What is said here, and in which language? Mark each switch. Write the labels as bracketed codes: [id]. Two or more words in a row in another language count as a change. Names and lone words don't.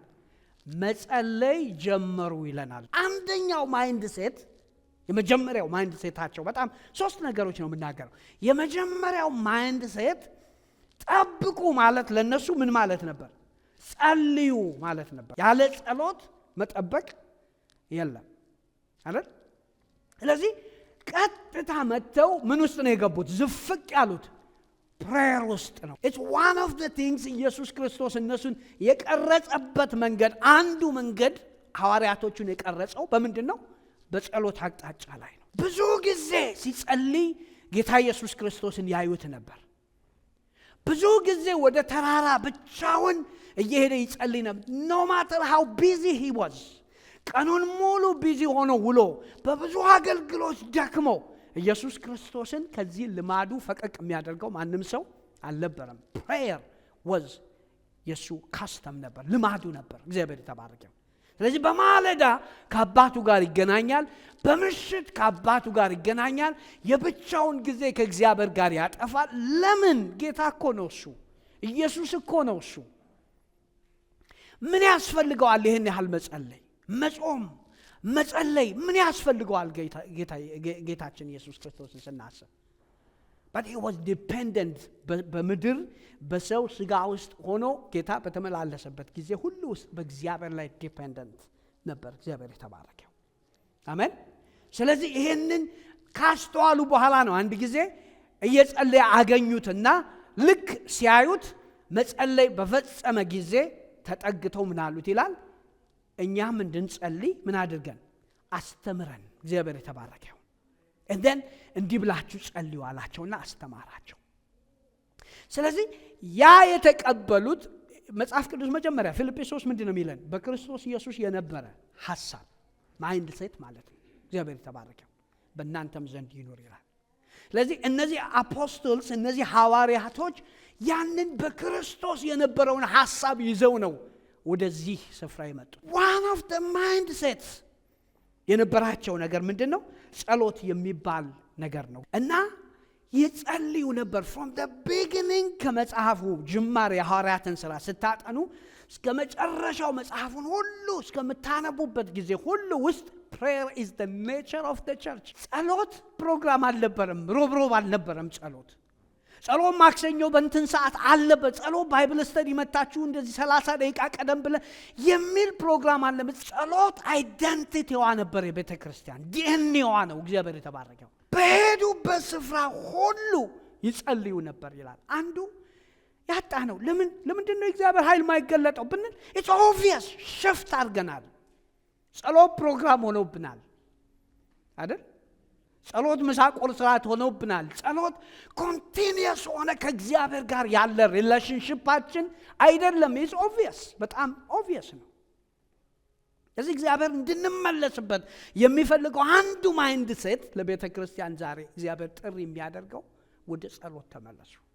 [am] መጸለይ ጀመሩ ይለናል። አንደኛው ማይንድ ሴት የመጀመሪያው ማይንድ ሴታቸው በጣም ሶስት ነገሮች ነው የምናገረው። የመጀመሪያው ማይንድ ሴት ጠብቁ ማለት ለነሱ ምን ማለት ነበር? ጸልዩ ማለት ነበር። ያለ ጸሎት መጠበቅ የለም አይደል? ስለዚህ ቀጥታ መተው ምን ውስጥ ነው የገቡት? ዝፍቅ ያሉት ፕሬየር ውስጥ ነው። [en] it's one of the things [am] ኢየሱስ ክርስቶስ እነሱን የቀረጸበት መንገድ አንዱ መንገድ ሐዋርያቶቹን የቀረጸው በምንድነው? በጸሎት አቅጣጫ ላይ ነው። ብዙ ጊዜ ሲጸልይ ጌታ ኢየሱስ ክርስቶስን ያዩት ነበር። ብዙ ጊዜ ወደ ተራራ ብቻውን እየሄደ ይጸልይ ነበር። [en] no matter how busy he was [am] ቀኑን ሙሉ ቢዚ ሆኖ ውሎ በብዙ አገልግሎት ደክሞ ኢየሱስ ክርስቶስን ከዚህ ልማዱ ፈቀቅ የሚያደርገው ማንም ሰው አልነበረም። [en] prayer was [am] የሱ ካስተም ነበር፣ ልማዱ ነበር። እግዚአብሔር ተባረከ። ስለዚህ በማለዳ ከአባቱ ጋር ይገናኛል፣ በምሽት ከአባቱ ጋር ይገናኛል። የብቻውን ጊዜ ከእግዚአብሔር ጋር ያጠፋል። ለምን? ጌታ እኮ ነው እሱ፣ ኢየሱስ እኮ ነው እሱ። ምን ያስፈልገዋል ይህን ያህል መጸለይ? መጾም መጸለይ ምን ያስፈልገዋል? ጌታችን ኢየሱስ ክርስቶስን ስናስብ [en] but he was dependent [am] በምድር በሰው ስጋ ውስጥ ሆኖ ጌታ በተመላለሰበት ጊዜ ሁሉ ውስጥ በእግዚአብሔር ላይ ዲፔንደንት ነበር። እግዚአብሔር የተባረከው አሜን። ስለዚህ ይሄንን ካስተዋሉ በኋላ ነው አንድ ጊዜ እየጸለየ አገኙትና ልክ ሲያዩት መጸለይ በፈጸመ ጊዜ ተጠግተው ምን አሉት ይላል? እኛም እንድንጸልይ ምን አድርገን አስተምረን። እግዚአብሔር የተባረከው [en] and then [am] እንዲህ ብላችሁ ጸልዩ አላቸውና አስተማራቸው። ስለዚህ ያ የተቀበሉት መጽሐፍ ቅዱስ መጀመሪያ ፊልጵስዩስ ምንድነው የሚለን? በክርስቶስ ኢየሱስ የነበረ ሐሳብ ማይንድ ሴት ማለት ነው። እግዚአብሔር የተባረከው በእናንተም ዘንድ ይኖር ይላል። ስለዚህ እነዚህ አፖስቶልስ እነዚህ ሐዋርያቶች ያንን በክርስቶስ የነበረውን ሐሳብ ይዘው ነው ወደዚህ ስፍራ ይመጡ። [en] one of the mindsets [am] የነበራቸው ነገር ምንድነው? ጸሎት የሚባል ነገር ነው እና ይጸልዩ ነበር። [en] from the beginning [am] ከመጽሐፉ ጅማሬ የሐዋርያትን ሥራ ስታጠኑ እስከ መጨረሻው መጽሐፉን ሁሉ እስከምታነቡበት ጊዜ ሁሉ ውስጥ [en] prayer is the nature of the church። [am] ጸሎት ፕሮግራም አልነበረም፣ ሮብሮብ አልነበረም። ጸሎት ማክሰኞ በእንትን ሰዓት አለበት። ጸሎት [en] Bible study [am] መታችሁ እንደዚህ 30 ደቂቃ ቀደም ብለ የሚል ፕሮግራም አለበት። ጸሎት አይደንቲቲዋ ነበር የቤተ ክርስቲያን ዲኤንኤዋ ነው። እግዚአብሔር የተባረከው በሄዱበት ስፍራ ሁሉ ይጸልዩ ነበር ይላል። አንዱ ያጣ ነው። ለምንድን ነው እግዚአብሔር ኃይል ማይገለጠው ብንል [en] it's obvious [am] ሽፍት አድርገናል። ጸሎት ፕሮግራም ሆኖብናል አይደል? ጸሎት ምሳ ቁርስ ሰዓት ሆኖብናል። ጸሎት ኮንቲኒየስ ሆነ ከእግዚአብሔር ጋር ያለ ሪሌሽንሺፓችን አይደለም። [en] it's obvious፣ [am] በጣም ኦብቪየስ ነው። ስለዚህ እግዚአብሔር እንድንመለስበት የሚፈልገው አንዱ ማይንድ ሴት ለቤተ ክርስቲያን ዛሬ እግዚአብሔር ጥሪ የሚያደርገው ወደ ጸሎት ተመለሱ።